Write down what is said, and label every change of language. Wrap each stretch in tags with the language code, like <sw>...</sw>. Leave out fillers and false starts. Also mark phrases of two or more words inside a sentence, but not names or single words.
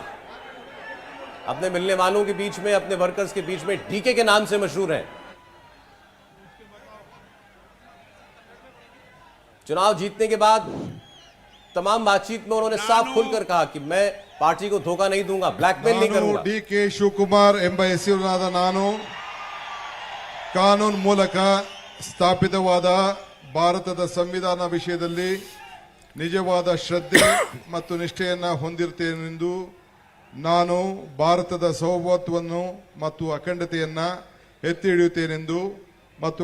<hi>अपने मिलने वालों के बीच में, अपने वर्कर्स के बीच में डीके के नाम से मशहूर हैं। चुनाव जीतने के बाद तमाम बातचीत में उन्होंने साफ खुलकर कहा कि मैं पार्टी को धोखा नहीं दूंगा, ब्लैकमेल नहीं</hi> <kn>ನಾನು</kn> <hi>करूंगा।</hi> <kn>ಡಿ.ಕೆ. ಶಿವಕುಮಾರ್ ಎಂಬ ಹೆಸರಿನಾದ ನಾನು ಕಾನೂನು ಮೂಲಕ ಸ್ಥಾಪಿತವಾದ ಭಾರತದ ಸಂವಿಧಾನ ವಿಷಯದಲ್ಲಿ ನಿಜವಾದ ಶ್ರದ್ಧೆ ಮತ್ತು ನಿಷ್ಠೆಯನ್ನು ಹೊಂದಿರುತ್ತೇನೆಂದು ನಾನು ಭಾರತದ ಸಾರ್ವಭೌಮತ್ವವನ್ನು ಮತ್ತು ಅಖಂಡತೆಯನ್ನು ಎತ್ತಿ ಹಿಡಿಯುತ್ತೇನೆಂದು ಮತ್ತು</kn>